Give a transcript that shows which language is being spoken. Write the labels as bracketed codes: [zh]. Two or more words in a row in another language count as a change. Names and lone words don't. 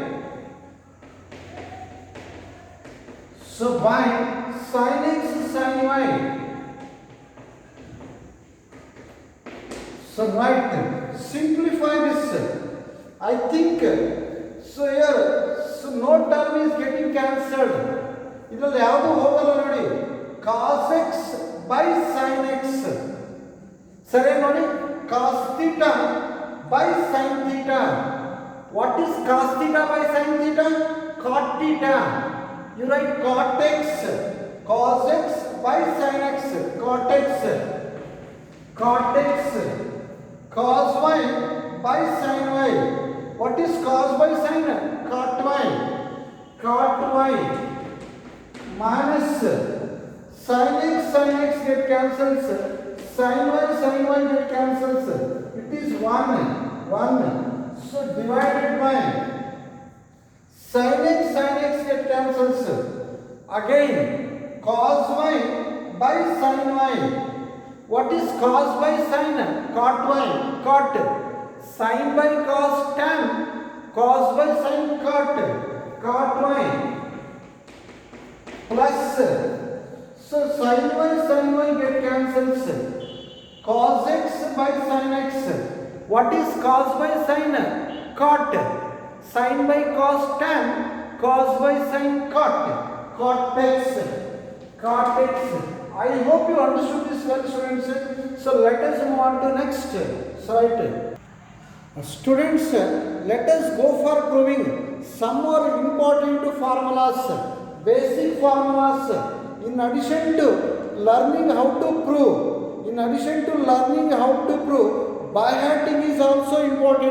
[en] So by sin x sin y. So right, simplify this. I think so here, so no term is getting cancelled. [kn] ಇದರಲ್ಲಿ ಯಾವುದು ಹೋಗಲ್ಲ ನೋಡಿ. [en] cos x by sin x [kn] ಸರಿ ನೋಡಿ. [en] cos theta by sin theta. What is cos theta by sin theta? Cot theta. You write cot x. Cos x by sin x. Cot x. Cot x. Cos y by sin y. What is cos by sin? Cot y. Cot y minus sin x get cancels. Sin y get cancels. It is 1. So divided by sin x get cancels. Again cos y by sin y. What is cos by sin? Cot y. Cot. Sin by cos tan. Cos by sin cot. Cot y. Plus. So sin y get cancels. Cos x by sin x. What is cos by sin? Cot. Sin by cos tan. Cos by sin cot. Cot x. Cot x. I hope you understood this well, students. So let us move on to next slide. Students, let us go for proving some more important formulas, basic formulas. In addition to learning how to prove, by hearting is also important.